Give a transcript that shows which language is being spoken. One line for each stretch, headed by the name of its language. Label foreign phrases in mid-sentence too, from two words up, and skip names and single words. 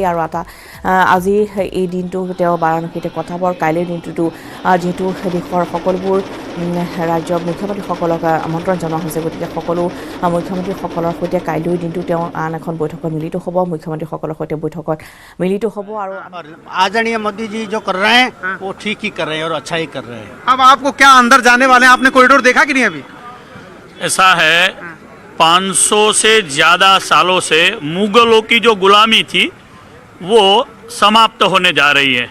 Assamese: আৰু আজি এই দিনটো তেওঁ বাৰাণসীতে কটাব। কাইলৈৰ দিনটোতো যিহেতু দেশৰ সকলোবোৰ ৰাজ্যৰ মুখ্যমন্ত্ৰীসকলক আমন্ত্ৰণ জনোৱা হৈছে, গতিকে সকলো মুখ্যমন্ত্ৰীসকলৰ সৈতে কাইলৈৰ দিনটো তেওঁ আন এখন বৈঠকত মিলিত হ'ব। মুখ্যমন্ত্ৰীসকলৰ সৈতে বৈঠকত মিলিত হ'ব। আৰু
Hindi: आदरणीय मोदी जी जो कर रहे हैं वो ठीक ही कर रहे हैं और अच्छा ही कर रहे हैं। अब आपको क्या अंदर जाने वाले हैं, आपने कॉरिडोर देखा कि नहीं अभी? ऐसा है, 500 से ज्यादा सालों से मुगलों की जो गुलामी थी वो समाप्त होने जा रही है।